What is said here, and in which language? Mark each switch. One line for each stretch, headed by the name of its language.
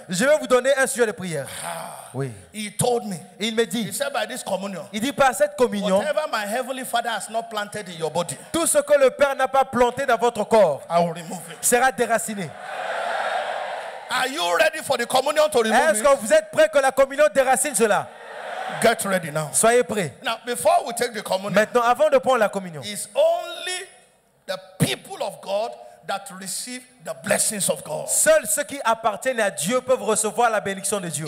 French: je vais vous donner un sujet de prière. Oui.
English: He told me.
French: Il me
English: He
French: dit,
English: said, by this communion,
French: il dit par cette communion,
English: whatever my heavenly Father has not planted in your body,
French: tout ce que le Père n'a pas planté dans votre corps
English: I will remove it.
French: sera déraciné.
English: Are you ready for the communion to remove
French: Est-ce
English: it?
French: que vous êtes prêts que la communion déracine cela?
English: Get ready now.
French: Soyez prêts.
English: Now, before we take the communion,
French: Maintenant, avant de prendre la communion,
English: it's only the people of God that receive the blessings of God.
French: seuls ceux qui appartiennent à Dieu peuvent recevoir la bénédiction de Dieu.